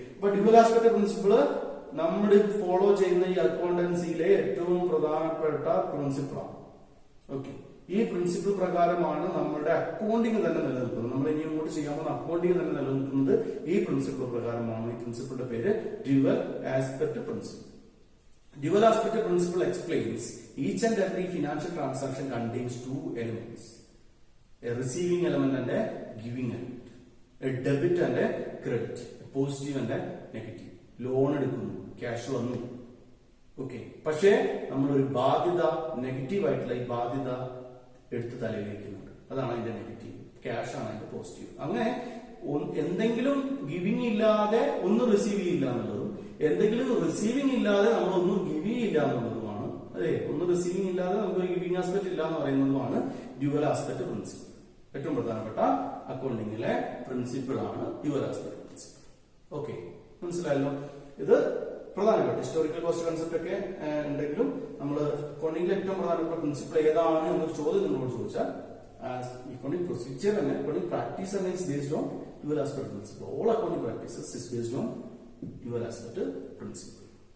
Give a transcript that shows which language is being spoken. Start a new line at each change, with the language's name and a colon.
Malayalam: അപ്പൊ dual aspect principal നമ്മൾ follow ചെയ്യുന്ന ഈ അക്കൗണ്ടൻസിയിലെ ഏറ്റവും പ്രധാനപ്പെട്ട പ്രിൻസിപ്പിളാണ്. ഓക്കെ, ഈ പ്രിൻസിപ്പിൾ പ്രകാരമാണ് നമ്മുടെ അക്കൗണ്ടിങ് തന്നെ നിലനിൽക്കുന്നത്. നമ്മൾ ഇനി അങ്ങോട്ട് ചെയ്യാൻ പോകുന്ന അക്കൗണ്ടിങ് തന്നെ നിലനിൽക്കുന്നത് ഈ പ്രിൻസിപ്പിൾ പ്രകാരമാണ്. ഈ പ്രിൻസിപ്പിളിന്റെ പേര് dual aspect principle.
English: Dual aspect principle explains each and every financial transaction contains two elements: a receiving element and a giving element, a debit and a credit, a positive and a negative.
Malayalam: Loan എടുക്കുന്നു, cash വന്നു, okay. പക്ഷേ നമ്മളൊരു ബാധ്യത, negative ആയിട്ടുള്ള ഈ ബാധ്യത എടുത്ത് തലയിലേക്കുന്നുണ്ട്. അതാണ് അതിന്റെ നെഗറ്റീവ്. ക്യാഷ് ആണ് അതിന്റെ പോസിറ്റീവ്. അങ്ങനെ എന്തെങ്കിലും ഗിവിംഗ് ഇല്ലാതെ ഒന്നും റിസീവ് ചെയ്യില്ല എന്നുള്ളതും, എന്തെങ്കിലും റിസീവിംഗ് ഇല്ലാതെ നമ്മൾ ഒന്നും ഗിവ് ചെയ്യില്ല എന്നുള്ളതുമാണ്. അതെ, ഒന്ന് റിസീവിംഗ് ഇല്ലാതെ നമുക്ക് ഗിവിംഗ് ആസ്പെക്ട് ഇല്ല എന്ന് പറയുന്നതുമാണ് ഡ്യുവൽ ആസ്പെക്ട് പ്രിൻസിപ്പിൾ. ഏറ്റവും പ്രധാനപ്പെട്ട അക്കൗണ്ടിങ്ങിലെ പ്രിൻസിപ്പിൾ ആണ് ഡ്യുവൽ ആസ്പെക്ട് പ്രിൻസിപ്പിൾ. ഓക്കെ, മനസ്സിലായല്ലോ. ഇത് പ്രധാനപ്പെട്ട ഹിസ്റ്റോറിക്കൽ കോസ്റ്റ് കൺസെപ്റ്റ് ഒക്കെ ഉണ്ടെങ്കിലും നമ്മൾ അക്കൗണ്ടിങ്ങിലെ ഏറ്റവും പ്രധാനപ്പെട്ട പ്രിൻസിപ്പിൾ ഏതാണ് എന്നൊരു ചോദ്യം നിങ്ങളോട് ചോദിച്ചാൽ അക്കൗണ്ടിംഗ് പ്രൊസീജിയർ തന്നെ, അക്കൗണ്ടിംഗ് പ്രാക്ടീസ് തന്നെ
English: is based on dual aspect principle. All accounting practices is based on dual aspect principle.